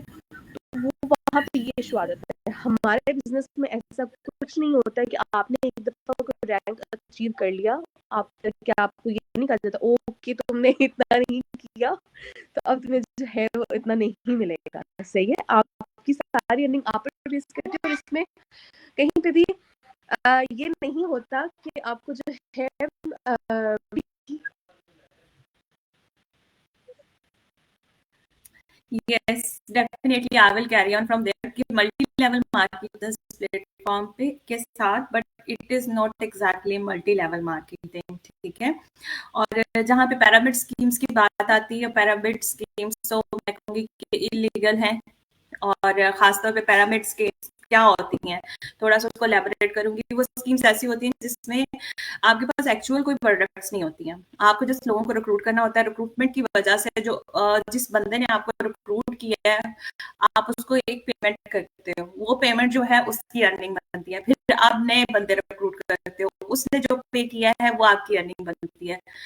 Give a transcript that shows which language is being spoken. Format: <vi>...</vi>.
<hi>तो वो वहाँ पे ये इशू आ जाता है। हमारे बिजनेस में ऐसा कुछ नहीं होता है कि आपने एक दफा कोई रैंक अचीव कर लिया, क्या आपको ये नहीं कहा जाता ओके तुमने इतना नहीं किया तो अब तुम्हें जो है वो इतना नहीं मिलेगा, सही है। आपकी सारी अर्निंग आप बेस करते हो, इसमें कहीं पे भी ये नहीं होता कि आपको जो है</hi> <en>Yes, definitely I will carry on from there</en> <hi>कि multi-level marketing प्लेटफॉर्म पे के साथ,</hi> <en>but it is not exactly multi-level marketing,</en> <hi>ठीक है। और जहाँ पे pyramid schemes की बात आती है, pyramid schemes तो मैं कहूँगी कि इलीगल हैं, और खासतौर पे pyramid schemes क्या होती हैं थोड़ा सा उसको एलैबोरेट करूंगी। वो स्कीम्स ऐसी होती हैं जिसमें आपके पास एक्चुअल कोई प्रोडक्ट्स नहीं होती हैं, आपको जिस लोगों को रिक्रूट करना होता है, रिक्रूटमेंट की वजह से जो जिस बंदे ने आपको रिक्रूट किया है आप उसको एक पेमेंट करते हो, वो पेमेंट जो है उसकी अर्निंग बनती है, फिर आप नए बंदे रिक्रूट करते हो, उसने जो पे किया है वो आपकी अर्निंग बनती है।</hi>